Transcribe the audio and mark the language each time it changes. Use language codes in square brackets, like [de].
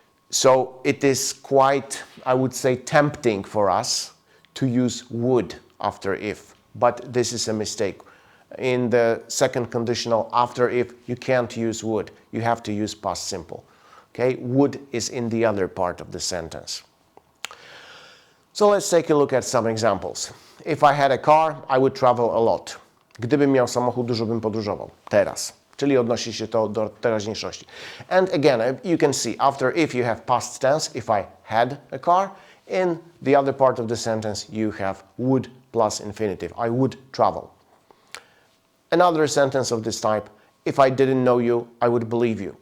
[en] So it is quite, I would say, tempting for us to use would after if, but this is a mistake. In the second conditional after if, you can't use would. You have to use past simple. Okay? Would is in the other part of the sentence. So let's take a look at some examples. If I had a car, I would travel a lot. [pl] Gdybym miał samochód, dużo bym podróżował. Teraz. Czyli odnosi się to do teraźniejszości. [en] And again, you can see after if you have past tense, if I had a car. In the other part of the sentence, you have would plus infinitive. I would travel. Another sentence of this type, if I didn't know you, I would believe you.